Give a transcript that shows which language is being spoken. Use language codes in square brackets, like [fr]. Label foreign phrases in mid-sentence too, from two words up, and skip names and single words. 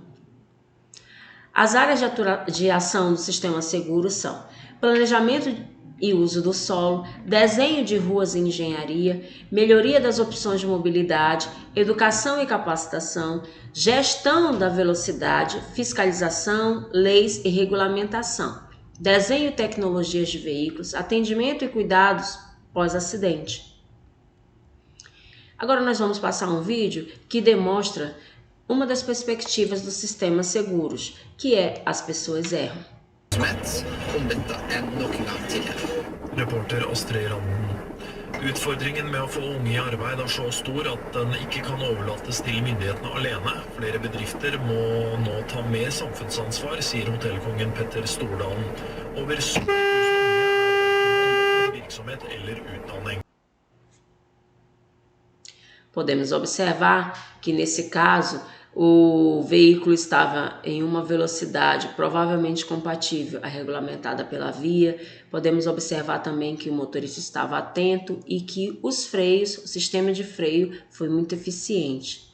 [pt] As áreas de ação do sistema seguro são planejamento e uso do solo, desenho de ruas e engenharia, melhoria das opções de mobilidade, educação e capacitação, gestão da velocidade, fiscalização, leis e regulamentação, desenho e tecnologias de veículos, atendimento e cuidados pós-acidente. Agora nós vamos passar um vídeo que demonstra uma das perspectivas dos sistemas seguros, que é as pessoas erram. [no] Reporter Astrid Randen. Utfordringen med å få unge i arbeid er så stor at den ikke kan overlates til myndighetene alene. Flere bedrifter må nå ta mer samfunnsansvar, sier hotellkongen Petter Stordalen. Over 70 000 unge er virksomhet eller utdanning. [pt] Podemos observar que nesse caso o veículo estava em uma velocidade provavelmente compatível à regulamentada pela via. Podemos observar também que o motorista estava atento e que os freios, o sistema de freio foi muito eficiente.